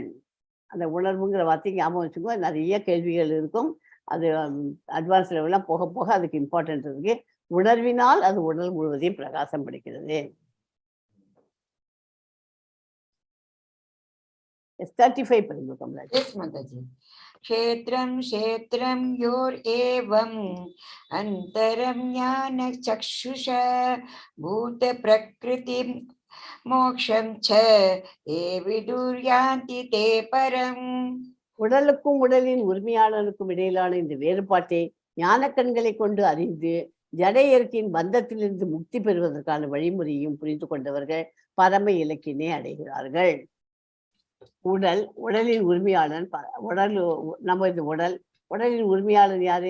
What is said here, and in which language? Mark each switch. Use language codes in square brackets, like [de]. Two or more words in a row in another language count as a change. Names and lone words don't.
[ta] அந்த உணர்வுங்கிற வார்த்தைக்கு ஞாபகம் வச்சுக்கோ. நிறைய கேள்விகள் இருக்கும். அது [en] advance level [ta] போக போக அதுக்கு இம்பார்ட்டன்ட் இருக்கு. உணர்வினால் அது உடல் முழுவதையும் பிரகாசம் படுகிறது. 35 படிங்க கமலாஜி. [en] Yes, Mataji. [sa] क्षेत्रं क्षेत्रं योरेवम् अन्तरं ज्ञानचक्षुषा भूतप्रकृतिं मोक्षं च ये विदुर्यान्ति ते परम्. [ta] உடலுக்கும் உடலின் உரிமையாளருக்கும் இடையிலான இந்த வேறுபாட்டை ஞான கண்களை கொண்டு அறிந்து ஜட இயற்கையின் பந்தத்திலிருந்து முக்தி பெறுவதற்கான வழிமுறையும் புரிந்து கொண்டவர்கள் பரம இலக்கினை அடைகிறார்கள். உடலின் உரிமையாளன் நம்ம இந்த உடலின் உரிமையாளன் யாரு?